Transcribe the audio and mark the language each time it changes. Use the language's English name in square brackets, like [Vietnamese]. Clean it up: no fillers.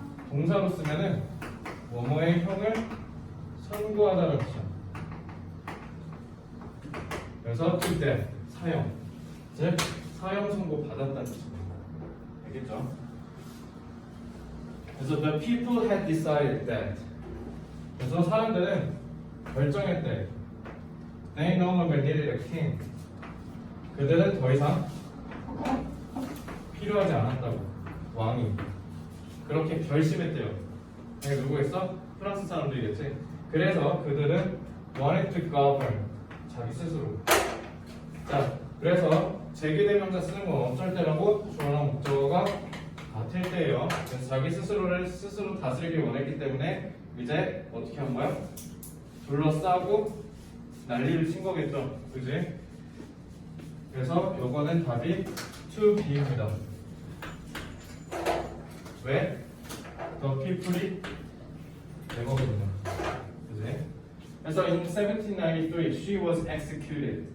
[Korean] 동사로 쓰면은 뭐뭐의 형을 선고하다는 뜻이야. 그래서 to death, 사형. 즉 사형 선고 받았다는 뜻입니다. 알겠죠? 그래서 [English] the people had decided that. [Korean] 그래서 사람들은 결정했대. [English] They no longer needed a king. [Korean] 그들은 더 이상 필요하지 않았다고. 왕이. 그렇게 결심했대요. 이게 누구겠어? 프랑스 사람들이겠지. 그래서 그들은 [English] wanted to govern. [Korean] 자기 스스로. 자, 그래서 제기대명사 쓰는 건 어쩔 때라고? 주어랑 목적어가 같을 때예요. 그래서 자기 스스로를 스스로 다스리길 원했기 때문에 이제 어떻게 한 거야? 둘러싸고 난리를 친 거겠죠. 그지? 그래서 요거는 답이 2B입니다. 왜? 더 피플이 데모거든요. 그지? 그래서 [English] in 1793 she was executed.